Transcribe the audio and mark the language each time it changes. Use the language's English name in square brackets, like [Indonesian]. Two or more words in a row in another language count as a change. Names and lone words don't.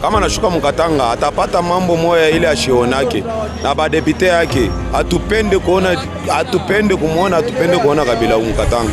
[Swahili] Kama nashuka mukatanga atapata mambo moya ile ashionake. Na ba depute yake atupende kumuona Kabila mukatanga.